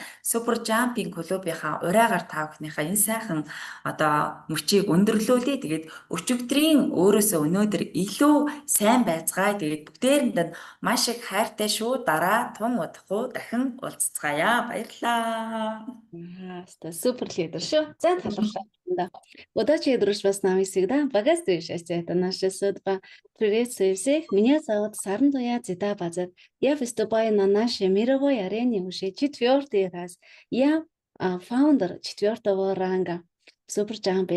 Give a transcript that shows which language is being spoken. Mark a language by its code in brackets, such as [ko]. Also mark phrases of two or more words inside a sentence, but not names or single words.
[mn] Супер Жампинг клубийнхаа урайгаар та бүхнийхээ энэ сайхан одоо мөчийг өндөрлүүлье. Тэгээд өчигдрийн өөрөөсөө өнөөдөр илүү сайн байцгаая. Тэгээд бүгдээрэнд нь маш их хайртай шүү. Дараа тун удахгүй дахин уулзцгаая. Баярлалаа. Супер лидер, что? За, да. [ru] Удачи, дружба с нами всегда. Богатство и счастье — это наша судьба. Приветствую всех. Меня зовут Саран Туяа Цитабадзе. Я выступаю на нашей мировой арене уже 4-й раз. Я фаундер 4-го ранга в Суперджампе.